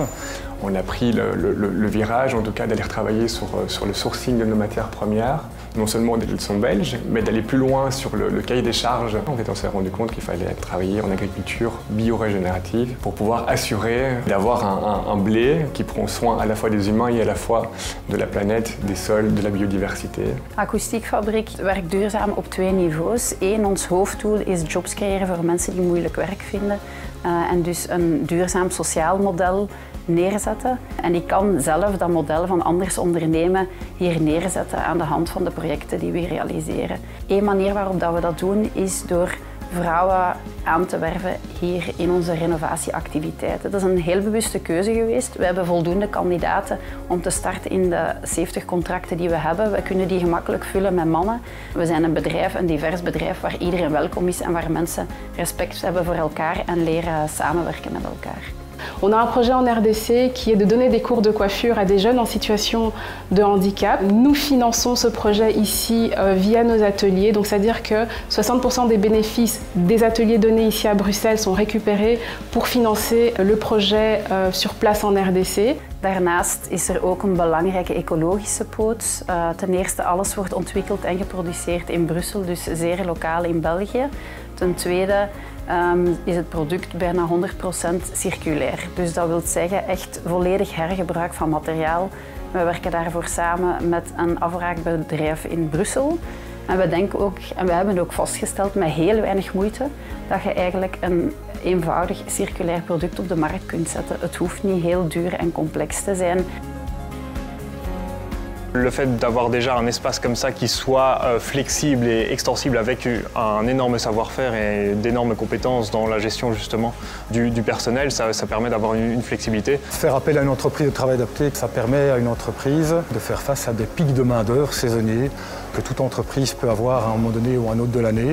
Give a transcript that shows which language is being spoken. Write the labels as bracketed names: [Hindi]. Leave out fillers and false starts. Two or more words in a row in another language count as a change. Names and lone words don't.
[French] On a pris le virage, en tout cas, d'aller travailler sur le sourcing de nos matières premières. Non seulement elles sont belges, mais d'aller plus loin sur le cahier des charges. En fait, on s'est rendu compte qu'il fallait travailler en agriculture bio-régénérative pour pouvoir assurer d'avoir un blé qui prend soin à la fois des humains et à la fois de la planète, des sols, de la biodiversité. [Dutch] Akoestiekfabriek werkt duurzaam op 2 niveaus. Eén, ons hoofddoel is jobs creëren voor mensen die moeilijk werk vinden. En dus een duurzaam sociaal model neerzetten. En ik kan zelf dat model van Anders ondernemen hier neerzetten aan de hand van de projecten die we realiseren. Eén manier waarop we dat doen is door vrouwen aan te werven hier in onze renovatieactiviteiten. Dat is een heel bewuste keuze geweest. We hebben voldoende kandidaten om te starten in de 70 contracten die we hebben. We kunnen die gemakkelijk vullen met mannen. We zijn een bedrijf, een divers bedrijf waar iedereen welkom is en waar mensen respect hebben voor elkaar en leren samenwerken met elkaar. [French] On a un projet en RDC qui est de donner des cours de coiffure à des jeunes en situation de handicap. Nous finançons ce projet ici via nos ateliers, donc c'est-à-dire que 60% des bénéfices des ateliers donnés ici à Bruxelles sont récupérés pour financer le projet sur place en RDC. [Dutch] Daarnaast is er ook een belangrijke ecologische poot. Ten eerste, alles wordt ontwikkeld en geproduceerd in Brussel, dus zeer lokaal in België. Ten tweede is het product bijna 100% circulair. Dus dat wil zeggen echt volledig hergebruik van materiaal. We werken daarvoor samen met een afbraakbedrijf in Brussel. En we denken ook, en we hebben ook vastgesteld met heel weinig moeite, dat je eigenlijk een eenvoudig circulair product op de markt kunt zetten. Het hoeft niet heel duur en complex te zijn. [French] Le fait d'avoir déjà un espace comme ça qui soit flexible et extensible avec un énorme savoir-faire et d'énormes compétences dans la gestion justement du personnel, ça permet d'avoir une flexibilité. Faire appel à une entreprise de travail adapté, ça permet à une entreprise de faire face à des pics de main-d'œuvre saisonniers que toute entreprise peut avoir à un moment donné ou à un autre de l'année.